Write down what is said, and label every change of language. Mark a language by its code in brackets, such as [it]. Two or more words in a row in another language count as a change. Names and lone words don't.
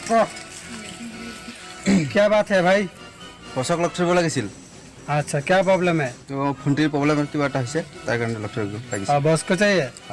[hi] क्या बात है भाई [as] বছক লগ ধৰিব লাগিছিল [hi] अच्छा क्या प्रॉब्लम है [as] তো ভণ্টিৰ প্ৰব্লেম কিবা এটা হৈছে তাৰ কাৰণে লগ ধৰিব লাগিছিল [hi] बॉस को चाहिए [as] হয়